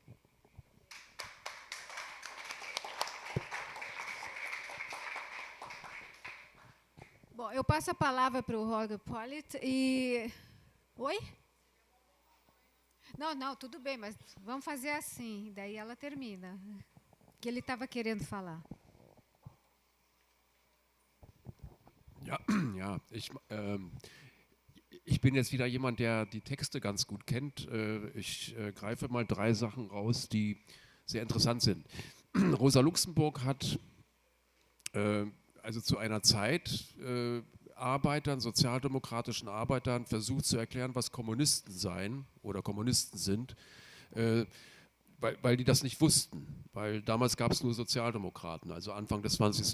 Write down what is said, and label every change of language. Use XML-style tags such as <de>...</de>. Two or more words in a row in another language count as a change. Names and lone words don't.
<pt>Bom, eu passo a palavra para o Roger Pollitt e... Oi? Não, tudo bem, mas vamos fazer assim, daí ela termina. Que ele estava querendo falar.</pt> <de>Ja, ich bin jetzt wieder jemand, der die Texte ganz gut kennt. Ich greife mal 3 Sachen raus, die sehr interessant sind. Rosa Luxemburg hat also zu einer Zeit Arbeitern, sozialdemokratischen Arbeitern versucht zu erklären, was Kommunisten seien oder Kommunisten sind, weil die das nicht wussten, weil damals gab es nur Sozialdemokraten, also Anfang des 20.</de>